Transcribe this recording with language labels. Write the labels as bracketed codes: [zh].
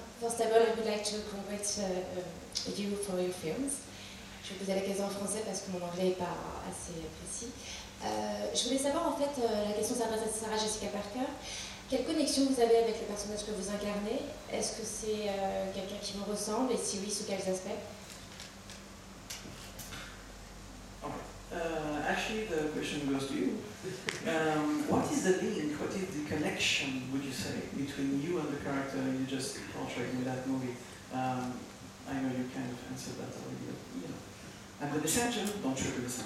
[en] First of all, I would like to congratulate you for your films. [fr] Je vais poser la question en français parce que mon anglais n'est pas assez précis. Je voulais savoir en fait, la question s'adresse à Sarah Jessica Parker. Quelle connexion vous avez avec le personnage que vous incarnez? Est-ce que c'est quelqu'un qui vous ressemble et si oui, sous quels aspects? [en] Actually, the question goes to you. What is the link, what is the connection, would you say, between you and the character you just portrayed in that movie? I know you kind of answered that already, but, you know. I'm going to send you, don't you do the same.